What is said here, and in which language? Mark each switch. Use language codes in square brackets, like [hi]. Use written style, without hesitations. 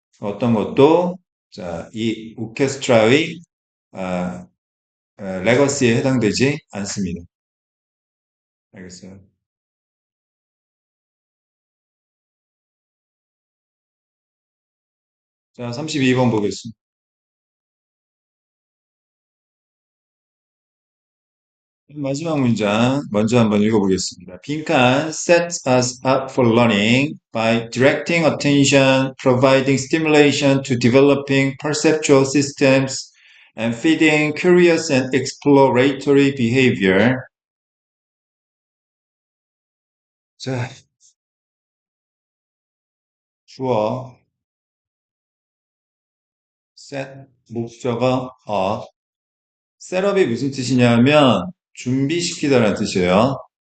[ko] 어떤 것도, 자, 이 오케스트라의, 아, 레거시에 해당되지 않습니다. 알겠어요. 자, 32번 보겠습니다. 마지막 문장 먼저 한번 읽어보겠습니다. 빈칸 [en] sets us up for learning by directing attention, providing stimulation to developing perceptual systems, and feeding curious and exploratory behavior. [ko] 자, 주어, set, 목적어, up. 셋업이 무슨 뜻이냐면 준비시키다라는 뜻이에요.